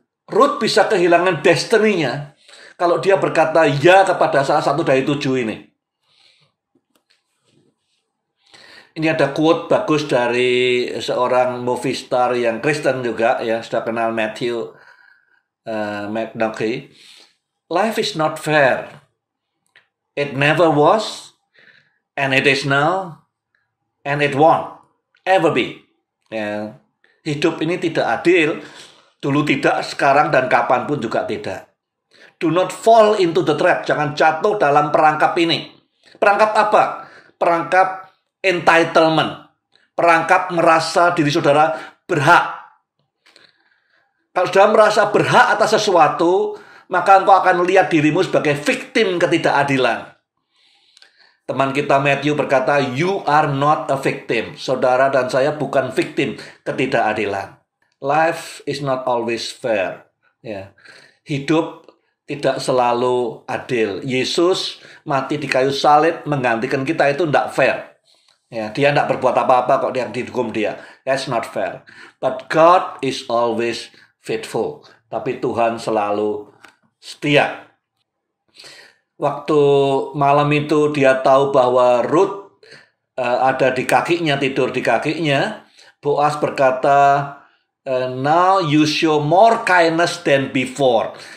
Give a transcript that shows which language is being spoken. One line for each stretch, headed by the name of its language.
Indonesian: Ruth bisa kehilangan destiny-nya kalau dia berkata ya kepada salah satu dari 7 ini. Ini ada quote bagus dari seorang movie star yang Kristen juga, ya, sudah kenal Matthew McConaughey.
English: Life is not fair. It never was, and it is now, and it won't ever be.
Indonesian: Ya, hidup ini tidak adil, dulu tidak, sekarang dan kapanpun juga tidak.
English: Do not fall into the trap.
Indonesian: Jangan jatuh dalam perangkap ini. Perangkap apa? Perangkap entitlement. Perangkap merasa diri saudara berhak. Kalau saudara merasa berhak atas sesuatu, maka engkau akan melihat dirimu sebagai victim ketidakadilan. Teman kita Matthew berkata,
English: you are not a victim.
Indonesian: Saudara dan saya bukan victim ketidakadilan.
English: Life is not always fair. Ya.
Indonesian: Hidup tidak selalu adil. Yesus mati di kayu salib menggantikan kita, itu tidak fair. Ya, dia tidak berbuat apa-apa kok yang dihukum dia.
English: That's not fair. But God is always faithful.
Indonesian: Tapi Tuhan selalu setia. Waktu malam itu dia tahu bahwa Ruth ada di kakinya, tidur di kakinya. Boaz berkata,
English: now you show more kindness than before.